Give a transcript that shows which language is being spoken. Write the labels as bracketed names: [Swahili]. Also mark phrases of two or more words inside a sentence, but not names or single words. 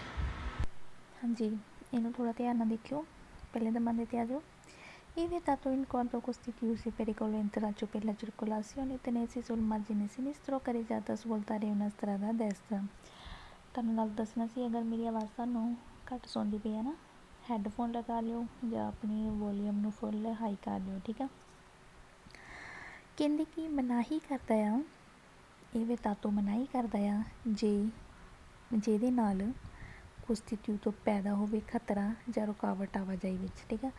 [Punjabi] ਹਾਂਜੀ, ਇਹਨੂੰ ਥੋੜ੍ਹਾ ਧਿਆਨ ਨਾਲ ਦੇਖਿਓ, ਪਹਿਲੇ ਨੰਬਰ 'ਤੇ ਆ ਜਾਓ। [Italian] Il vietato in quanto costituisce pericolo intralcio per la circolazione tenersi sul margine sinistro carreggiata svoltare una strada a destra। [Punjabi] ਤੁਹਾਨੂੰ ਨਾਲ ਦੱਸਣਾ ਸੀ, ਅਗਰ ਮੇਰੀ ਆਵਾਜ਼ ਤੁਹਾਨੂੰ ਘੱਟ ਸੁਣਦੀ ਪਈ ਹੈ ਨਾ, ਹੈੱਡਫੋਨ ਲਗਾ ਲਿਓ ਜਾਂ ਆਪਣੀ ਵੋਲੀਅਮ ਨੂੰ [English] full high [Punjabi] ਕਰ ਲਿਓ, ਠੀਕ ਆ। ਕਹਿੰਦੇ ਕਿ ਮਨਾਹੀ ਕਰਦਾ ਆ, ਇਹ ਵਿਤਾਤੋ ਮਨਾਹੀ ਕਰਦਾ ਆ ਜਿਹਦੇ ਨਾਲ ਕੋਸਟੀਟਿਊਟੋ ਪੈਦਾ ਹੋਵੇ ਖਤਰਾ ਜਾਂ ਰੁਕਾਵਟ ਆਵਾਜਾਈ ਵਿੱਚ, ਠੀਕ ਆ।